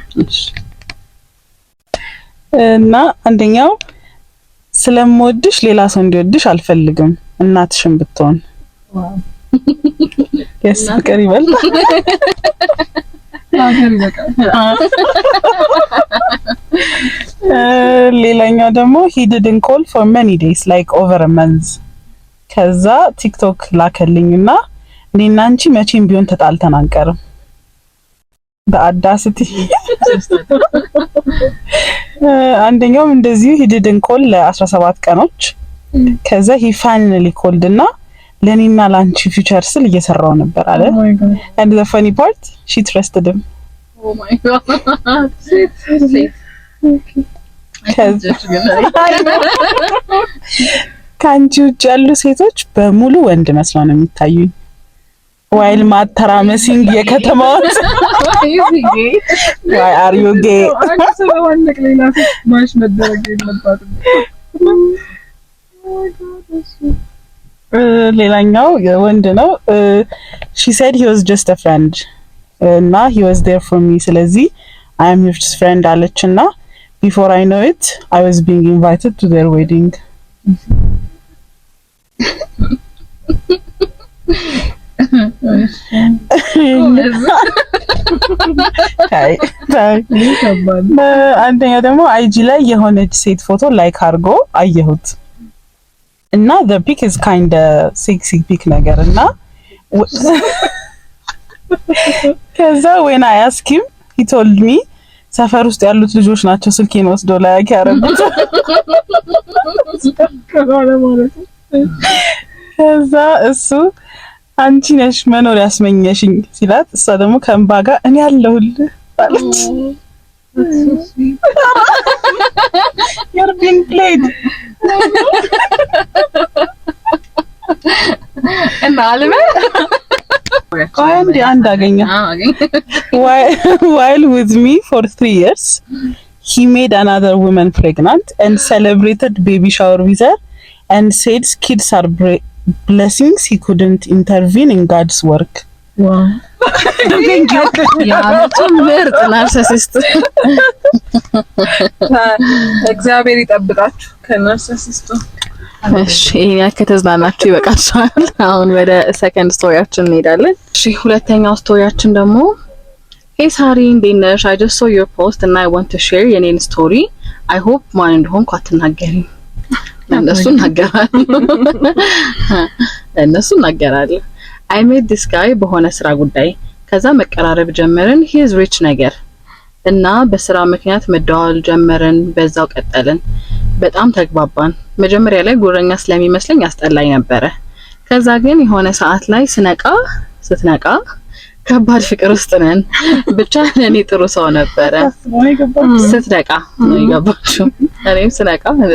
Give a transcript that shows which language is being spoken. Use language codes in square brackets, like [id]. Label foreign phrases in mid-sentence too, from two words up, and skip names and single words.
[am] እና አንደኛው ስለምወድሽ ሌላ ሰው እንዲወድሽ አልፈልግም እናትሽም ብትሆን ፍቅር ይበልጣል ሌላኛው ደግሞ [en] he didn't call for many days like over a month [am] ከዛ ቲክቶክ ላከልኝና እኔና አንቺ መቼም ቢሆን ተጣልተን አንቀርም በአዳስቲ አንደኛው እንደዚህ [en] he didn't call [am] ለ17 ቀኖች ከዛ [en] he finally called [am] እና ለኔና ላንቺ ፊውቸር ስል እየሰራው ነበር አለ [en] and the funny part she trusted him oh my god [am] ካንቺ ውጭ ያሉ ሴቶች በሙሉ ወንድ መስለው ነው የሚታዩኝ while ማተራመሲንግ የከተማው [en] why are you gay [am] አንተ ሌላ ማሽ መደረግ የለባትም ሌላኛው ወንድ ነው። [en] she said he was just a friend እና he was there for me ስለዚህ I am his friend አለችና before I know it I was being invited to their wedding. [am] አንደኛው ደግሞ IG ላይ የሆነች ሴት ፎቶ ላይክ አድርጎ አየሁት እና [en] the pic is kind of sexy pic [am] ነገር እና ከዛ [en] when I asked him he told me [am] ሰፈር ውስጥ ያሉት ልጆች ናቸው ስልኬን ወስዶ ላይክ ያደረጉት። ከዛ እሱ አንቺ ነሽ መኖር ያስመኘሽኝ ሲላት እሷ ደግሞ ከእንባ ጋር እኔ አለሁልህ አለች። [en] You're being played. [am] እና አለበ አንድ አገኘ [en] while with me for 3 years he made another woman pregnant and celebrated baby shower with her and said kids are blessings he couldn't intervene in God's work. Wow. Thank you. [am] ያመጡ ምርጥ ናርሲሲስት እግዚአብሔር ይጠብቃችሁ ከናርሲሲስቱ። እሺ ይሄን ከተዝናናችሁ ይበቃችኋል። አሁን ወደ ሰከንድ ስቶሪያችን እንሄዳለን። እሺ ሁለተኛው ስቶሪያችን ደግሞ [en] Hey Sari, [am] እንዴት ነሽ? [en] I just saw your post and I want to share [am] የኔን ስቶሪ. [en] I hope [am] ማን እንደሆንኩ አትናገሪም። እነሱ እናገራለሁ። [en] I met this guy [am] በሆነ ስራ ጉዳይ ከዛ መቀራረብ ጀመርን። [en] he is rich [am] ነገር እና በስራ ምክንያት መደዋወል ጀመርን። በዛው ቀጠልን። በጣም ተግባባን። መጀመሪያ ላይ ጉረኛ ስለሚመስለኝ አስጠላኝ ነበረ። ከዛ ግን የሆነ ሰዓት ላይ ስትነቃ ከባድ ፍቅር ውስጥ ነን። ብቻ ለኔ ጥሩ ሰው ነበረ። ስትነቃ ነው የገባችው። እኔም ስነቃ